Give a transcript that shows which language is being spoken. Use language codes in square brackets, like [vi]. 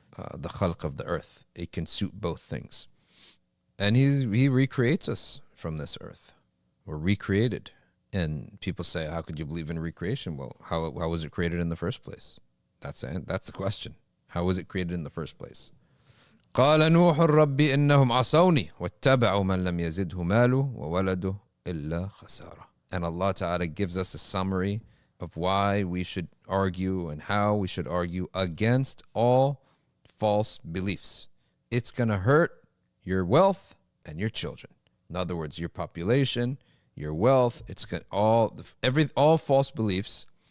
[en] the khalq of the earth. It can suit both things. And he recreates us from this earth. We're recreated. And people say, how could you believe in recreation? Well, how was it created in the first place? That's the question. How was it created in the first place? [ar] قال نوح رب إنهم عصوني واتبعوا من لم يزده ماله وولده إلا خسارة. [en] And Allah Ta'ala gives us a summary of why we should argue and how we should argue against all false beliefs. It's going to hurt your wealth and your children. In other words, your population, your wealth, it's got all false beliefs.